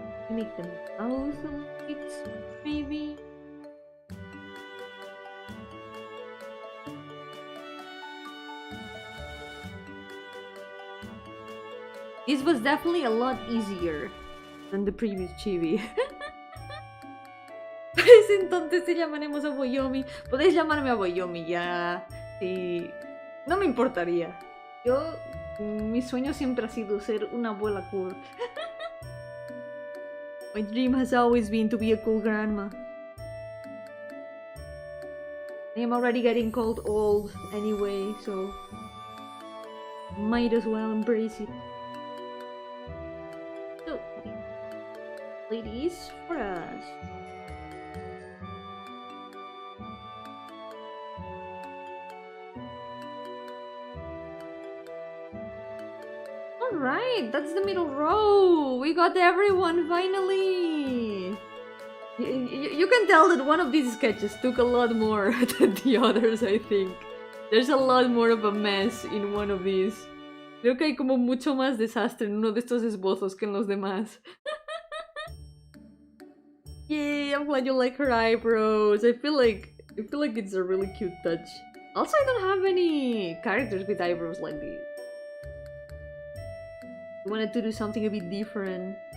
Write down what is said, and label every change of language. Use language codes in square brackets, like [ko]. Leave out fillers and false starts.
[en] Make them awesome bits, maybe. This was definitely a lot easier than the previous chibi. [es] Pues entonces te llamaremos a Yomi. Podéis llamarme a Yomi ya. Sí. No me importaría. Mi sueño siempre ha sido ser una abuela cool. [en] My dream has always been to be a cool grandma. I am already getting called old anyway, so might as well embrace it. So, ladies, for us. Alright, that's the middle row! We got everyone finally! You can tell that one of these sketches took a lot more than the others, I think. There's a lot more of a mess in one of these. [es] Creo que hay como mucho más desastre en uno de estos esbozos que en los demás. [en] Yay, I'm glad you like her eyebrows. I feel like it's a really cute touch. Also, I don't have any characters with eyebrows like these. I wanted to do something a bit different.